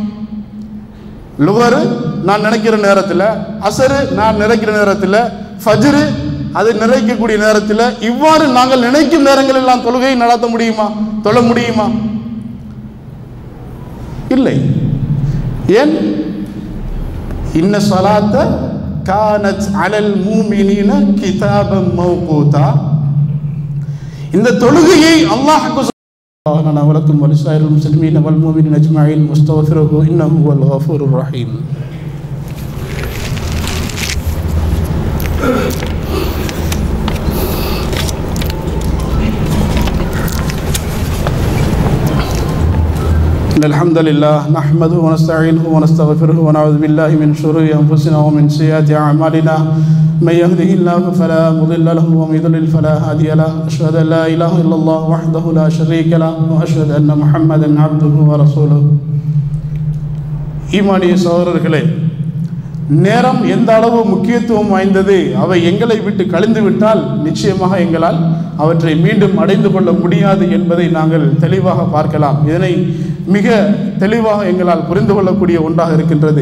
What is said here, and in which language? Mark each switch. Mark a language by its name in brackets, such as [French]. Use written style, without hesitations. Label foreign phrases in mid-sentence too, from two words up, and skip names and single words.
[Tamil] லுகரு நான் நினைக்கிற நேரத்தில், அசரு நான் நினைக்கிற நேரத்தில், ஃபஜ்ரு அது நிறைக்கக்கூடிய நேரத்தில், இவ்வாறு நாங்கள் நினைக்கும் நேரங்கள் எல்லாம் தொழுகை நடத்த முடியுமா? தொழ முடியுமா? இல்லை. ஏன்? [Arabic] إن الصلاة كانت على المؤمنين كتابا موقوتا. [Tamil] இந்த தொழுகையை அல்லாஹ் [Arabic] لنا ولكم ولسائر المسلمين والمؤمنين أجمعين مستغفره إنه هو الغفور الرحيم. الحمد لله نحمده ونستعينه ونستغفره ونعوذ بالله من شرور أنفسنا ومن سيئات أعمالنا من يهده الله فلا مضل له ومن يضلل فلا هادي له أشهد أن لا إله إلا الله وحده لا شريك له وأشهد أن محمدا عبده ورسوله. [Tamil] ஈமானிய சகோதரர்களே, நேரம் எந்த அளவு முக்கியத்துவம் வாய்ந்தது, அவை எங்களை விட்டு கழிந்து விட்டால் நிச்சயமாக எங்களால் அவற்றை மீண்டும் அடைந்து கொள்ள முடியாது என்பதை நாங்கள் தெளிவாக பார்க்கலாம். இதனை மிக தெளிவாக எங்களால் புரிந்து கொள்ளக்கூடிய ஒன்றாக இருக்கின்றது.